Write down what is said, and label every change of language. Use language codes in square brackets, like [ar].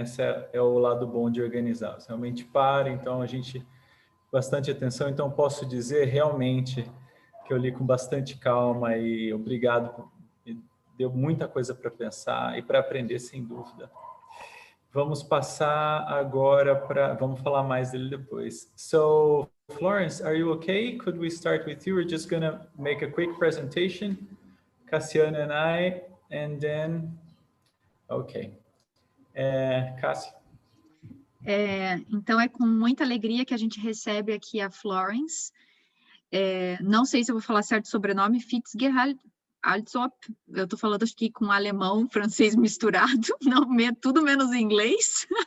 [pt] Esse é o lado bom de organizar. Você realmente para, então a gente bastante atenção. Então posso dizer realmente que eu li com bastante calma e obrigado. Deu muita coisa para pensar e para aprender, sem dúvida. Vamos passar agora para... Vamos falar mais dele depois. [en] So, Florence, are you okay? Could we start with you? We're just going to make a quick presentation, Cassiano and I, and then... Ok. Cássio? [pt] Então, é com muita alegria que a gente recebe aqui a Florence. Não sei se eu vou falar certo o sobrenome, Fitzgerald-Allsopp. Eu estou falando aqui com alemão, francês misturado, não, tudo menos inglês.